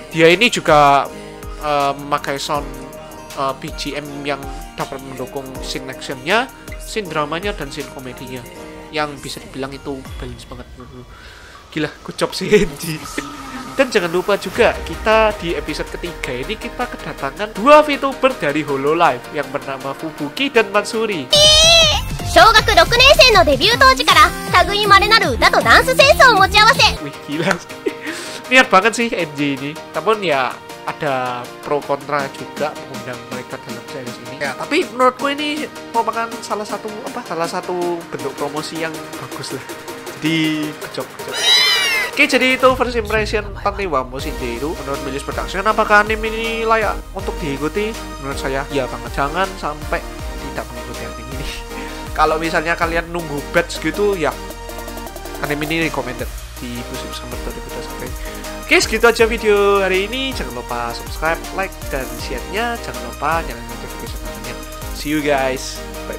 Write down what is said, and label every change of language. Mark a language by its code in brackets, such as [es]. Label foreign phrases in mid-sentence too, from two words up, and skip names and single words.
[id] Dia ini juga memakai [en] sound BGM [id] yang dapat mendukung [en] scene action-nya, [id] scene dramanya, dan scene komedinya, yang bisa dibilang itu balance banget. Gila, [en] good job [id] sih Andy. Dan jangan lupa juga, kita di episode ketiga ini kita kedatangan 2 VTuber dari Hololive yang bernama Fubuki dan Matsuri. [ja] 小学6年生のデビュー当時から類まれなる歌とダンスセンスを持ち合わせ。 [id] Wih, gila sih. Niat banget sih NG ini. Namun ya ada pro kontra juga mengundang mereka dalam series ini. Ya, tapi menurutku ini merupakan salah satu bentuk promosi yang bagus lah. Jadi kecok. Oke, jadi itu [en] first impression [id] Dewa Mushinde itu menurut Milius Production. Apakah anime ini layak untuk diikuti? Menurut saya ya banget, jangan sampai tidak mengikuti anime ini. Kalau misalnya kalian nunggu batch gitu ya, anime ini recommended di musim summer 2021. Oke, segitu aja video hari ini. Jangan lupa [en] subscribe, like, [id] dan share-nya. Jangan lupa nyalain notification. [en] See you guys.